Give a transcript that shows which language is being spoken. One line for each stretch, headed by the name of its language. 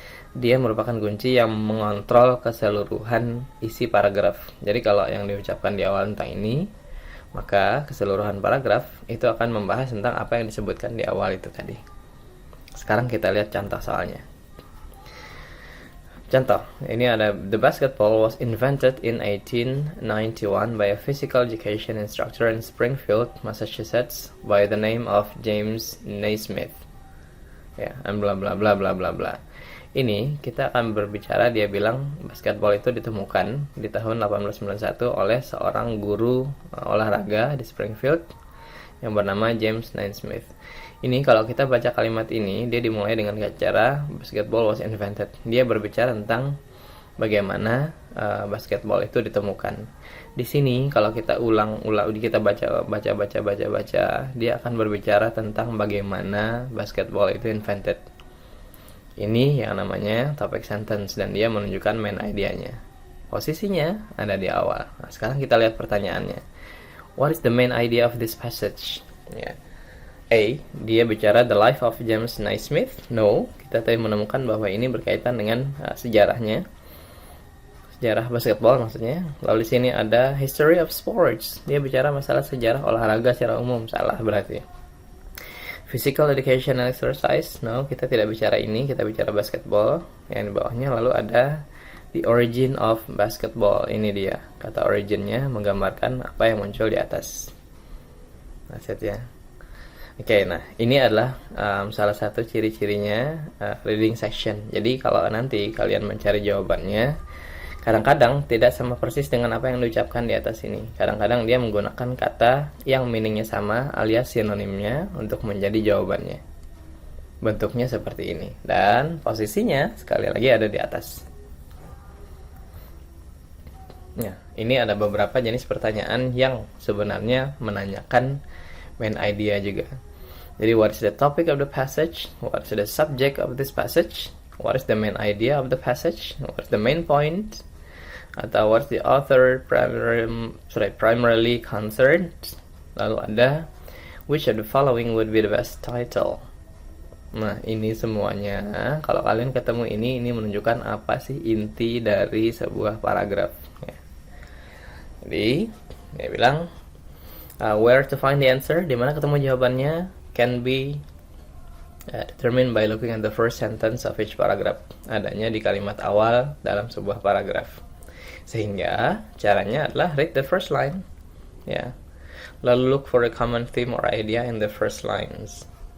Indonesian: Dia merupakan kunci yang mengontrol keseluruhan isi paragraf. Jadi kalau yang diucapkan di awal tentang ini, maka keseluruhan paragraf itu akan membahas tentang apa yang disebutkan di awal itu tadi. Sekarang kita lihat contoh soalnya. Contoh, ini ada
English: the basketball was invented in 1891 by a physical education instructor in Springfield, Massachusetts, by the name of James Naismith. Ya, and bla bla bla bla bla bla.
Indonesian: Ini kita akan berbicara, dia bilang basketball itu ditemukan di tahun 1891 oleh seorang guru olahraga di Springfield yang bernama James Naismith. Ini kalau kita baca kalimat ini, dia dimulai dengan cara
English: basketball was invented.
Indonesian: Dia berbicara tentang bagaimana basketball itu ditemukan. Di sini kalau kita kita baca, dia akan berbicara tentang bagaimana basketball itu invented. Ini yang namanya topic sentence dan dia menunjukkan main idea-nya. Posisinya ada di awal. Nah, sekarang kita lihat pertanyaannya.
English: What is the main idea of this passage?
Indonesian: Ya. A. Dia bicara
English: the life of James Naismith.
Indonesian: No, kita tadi menemukan bahwa ini berkaitan dengan sejarahnya, sejarah basketball maksudnya. Lalu di sini ada
English: history of sports.
Indonesian: Dia bicara masalah sejarah olahraga secara umum. Salah berarti.
English: Physical education and exercise.
Indonesian: No, kita tidak bicara ini. Kita bicara basketball. Yang di bawahnya lalu ada
English: the origin of basketball.
Indonesian: Ini dia kata originnya, menggambarkan apa yang muncul di atas. Nah, ya. Oke, nah ini adalah salah satu ciri-cirinya reading section. Jadi kalau nanti kalian mencari jawabannya, kadang-kadang tidak sama persis dengan apa yang diucapkan di atas ini. Kadang-kadang dia menggunakan kata yang meaningnya sama alias sinonimnya untuk menjadi jawabannya. Bentuknya seperti ini. Dan posisinya sekali lagi ada di atas. Nah, ini ada beberapa jenis pertanyaan yang sebenarnya menanyakan main idea juga. Jadi,
English: what is the topic of the passage? What is the subject of this passage? What is the main idea of the passage? What is the main point?
Indonesian: Atau
English: what is the author primarily concerned?
Indonesian: Lalu ada,
English: which of the following would be the best title?
Indonesian: Nah, ini semuanya, kalau kalian ketemu ini menunjukkan apa sih inti dari sebuah paragraf. Ya. Jadi, dia bilang,
English: where to find the answer,
Indonesian: di mana ketemu jawabannya,
English: can be determined by looking at the first sentence of each paragraph.
Indonesian: Adanya di kalimat awal dalam sebuah paragraf. Sehingga caranya adalah
English: read the first line.
Indonesian: Ya. Lalu
English: look for a common theme or idea in the first lines.